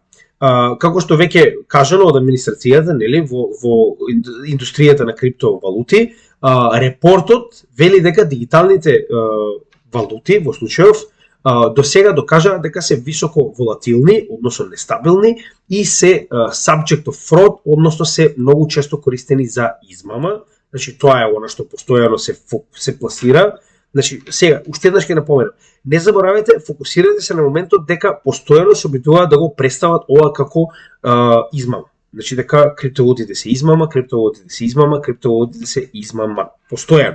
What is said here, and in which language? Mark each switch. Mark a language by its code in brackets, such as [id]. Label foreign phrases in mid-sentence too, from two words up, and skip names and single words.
[mk] Како што веќе кажано од администрацијата, во индустријата на криптовалути, репортот вели дека дигиталните валути во случајов до сега докажаа дека се високо волатилни, односно нестабилни и се [en] subject of fraud, [mk] односно се многу често користени за измама. Значи тоа е она што постојано се пласира. Значи сега уште еднаш ќе напоменам, не заборавајте, фокусирате се на моментот дека постојано се обидуваат да го представат ова како измама. Значи дека криптовалутите се измама, криптовалутите се измама, криптовалутите се измама.